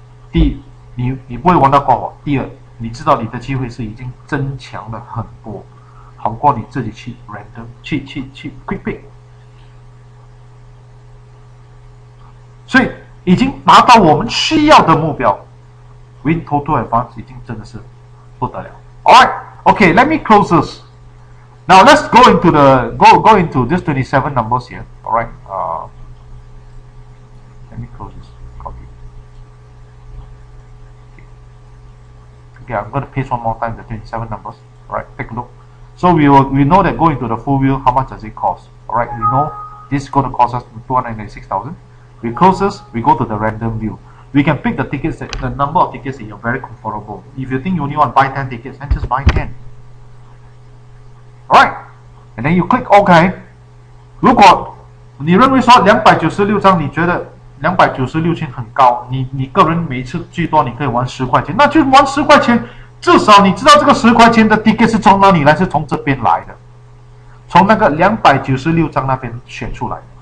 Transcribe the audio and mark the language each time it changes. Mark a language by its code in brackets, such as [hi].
[zh] 第一，你不会玩到过火；第二，你知道你的机会是已经增强了很多，好过你自己去 random 去 quick pick。所以已经达到我们需要的目标 ，WinTOTO Advance 已经真的是不得了。 [en] Alright, okay, let me close this. Now let's go into go into this 27 numbers here. Alright, let me close this. Copy. Okay, I'm going to paste one more time the 27 numbers. Alright, take a look. So we know that going to the full wheel, how much does it cost? Alright, we know this is going to cost us 296,000. We close this, we go to the random view. We can pick the tickets, the number of tickets that you're very comfortable. If you think you only want to buy 10 tickets, then just buy 10. Alright, and then you click OK. [zh] 如果你认为说296张，你觉得296千很高，你个人每次最多你可以玩10块钱，那就玩10块钱，至少你知道这个10块钱的 ticket 是从哪里来，是从这边来的，从那个296张那边选出来的。